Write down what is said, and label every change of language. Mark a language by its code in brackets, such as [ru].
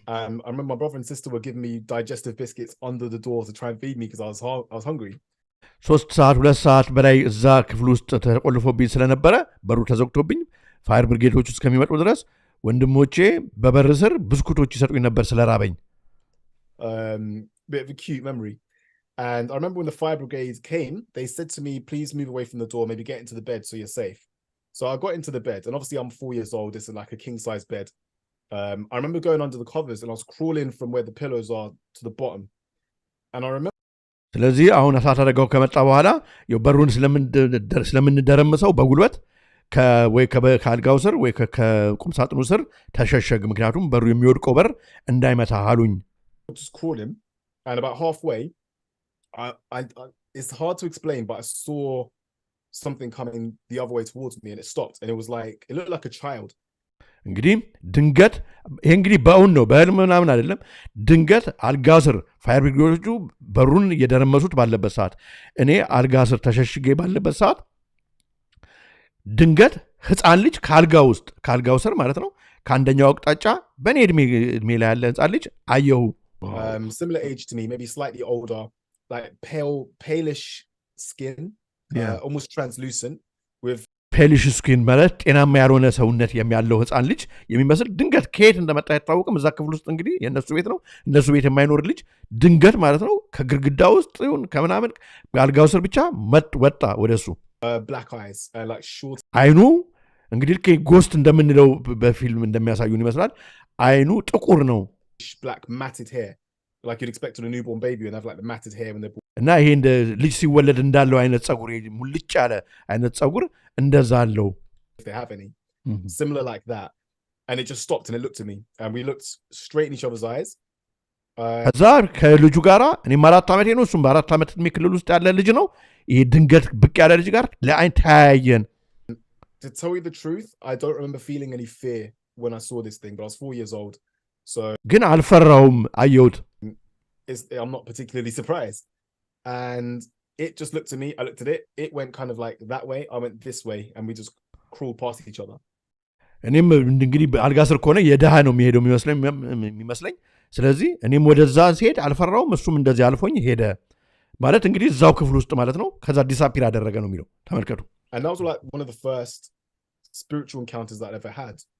[en] I remember my brother and sister were giving me digestive biscuits under the door to try and feed me because I was hungry. [am] 3 ሰዓት 2 ሰዓት በላይ እዛ ክፍል ውስጥ ተቆልፎብኝ ስለነበረ በሩ ተዘግቶብኝ ፋየር ብሪጌዶቹ እስከሚመጡ ድረስ ወንድሞቼ በበር ስር ብስኩቶች ይሰጡኝ ነበር ስለራበኝ። [en] Bit of a cute memory. And I remember when the fire brigade came, they said to me, please move away from the door, maybe get into the bed so you're safe. So I got into the bed, and obviously I'm 4 years old, it's like a king-size bed. I remember going under the covers and I was crawling from where the pillows are to the bottom. And I remember [am] ስለዚህ አሁን እሳት አደጋው ከመጣ በኋላ በሩን ስለምንደረምሰው በጉልበት ወይ ከአልጋው ስር ወይ ከቁም ሳጥኑ ስር ተሸሸግ፣ ምክንያቱም በሩ የሚወድቀው በር እንዳይመታ አሉኝ። [en] just crawling, and about halfway I it's hard to explain, but I saw something coming the other way towards me and it stopped, and it was like it looked like a child. [am] እንግዲህ ድንገት ይሄ እንግዲህ በእውን ነው በህልም ምናምን አይደለም። ድንገት አልጋ ስር ፋየር ብሪጌዶቹ በሩን እየደረመሱት ባለበት ሰዓት እኔ አልጋ ስር ተሸሽጌ ባለበት ሰዓት ድንገት ህፃን ልጅ ካልጋው ስር ማለት ነው ከአንደኛው አቅጣጫ በኔ እድሜ ላይ ያለ ህፃን ልጅ አየሁ። [en] Similar age to me, maybe slightly older, like palish skin, almost translucent with [am] ፔሊሽ ስኪን ማለት ጤናማ ያልሆነ ሰውነት የሚያለው ህፃን ልጅ የሚመስል ድንገት ከየት እንደመጣ አይታወቅም። እዛ ክፍል ውስጥ እንግዲህ የእነሱ ቤት ነው፣ እነሱ ቤት የማይኖር ልጅ ድንገት ማለት ነው ከግድግዳ ውስጥ ይሁን ከምናምን አልጋው ስር ብቻ ወጣ ወደሱ። [en] black eyes, like short. [am] አይኑ እንግዲህ ጎስት እንደምንለው በፊልም እንደሚያሳዩን ይመስላል። አይኑ ጥቁር ነው። [en] Black matted hair, like you'd expect on a newborn baby and have like the matted hair when they're born. [am] እና ይሄ እንደ ልጅ ሲወለድ እንዳለው አይነት ጸጉር ሙልጭ ያለ አይነት ጸጉር እንደዛ አለው። [en] If they have any. Similar like that. And it just stopped and it looked at me and we looked straight in each other's eyes. [am] ከዛ ከልጁ ጋራ እኔም 4 ዓመቴ ነው፣ እሱም በ4 ዓመት ዕድሜ ክልል ውስጥ ያለ ልጅ ነው። ይሄ ድንገት ብቅ ያለ ልጅ ጋር ለአይን ተያየን። [en] To tell you the truth, I don't remember feeling any fear when I saw this thing, but I was 4 years old. So [am] ግን አልፈራውም፣ አየሁት። [en] I'm not particularly surprised. And it just looked at me, I looked at it, it went kind of like that way, I went this way, and we just crawled past each other. [am] እኔም እንግዲህ አልጋ ስር ከሆነ የደሃ ነው የሚሄደው የሚመስለኝ። ስለዚህ እኔም ወደዛ ሲሄድ አልፈራውም፣ እሱም እንደዚህ አልፎኝ ሄደ። ማለት እንግዲህ እዛው ክፍል ውስጥ ማለት ነው። ከዛ ዲሳፒር አደረገ ነው የሚለው። ተመልከቱ። [en] And that was like one of the first spiritual encounters that I ever had.